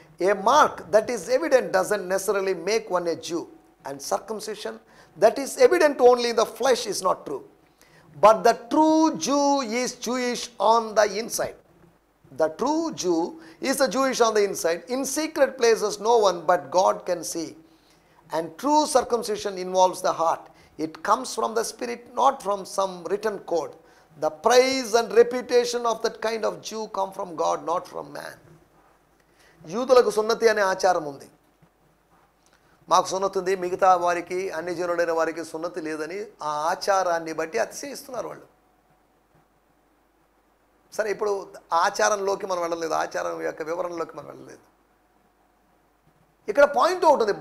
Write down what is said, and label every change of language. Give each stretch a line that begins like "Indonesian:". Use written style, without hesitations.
English: A mark that is evident doesn't necessarily make one a Jew, and circumcision that is evident only in the flesh is not true, but the true Jew is Jewish on the inside. The true Jew is a Jewish on the inside. In secret places no one but God can see. And true circumcision involves the heart. It comes from the spirit, not from some written code. The praise and reputation of that kind of Jew come from God, not from man.
Telugu: యూదులకు సున్నతి అనే ఆచారం ఉంది. మాకు సున్నతి ఉంది, మిగతా వారికి అన్ని జనులైన వారికి సున్నతి లేదని ఆ ఆచారాన్ని బట్టి అతిశయిస్తున్నారు వాళ్ళు. సరే, ఇప్పుడు ఆచారంలోకి మనం వెళ్ళలేదు, ఆచారం యొక్క వివరణలోకి మనం వెళ్ళలేదు. ఇక్కడ పాయింట్ ఒకటి ఉంది.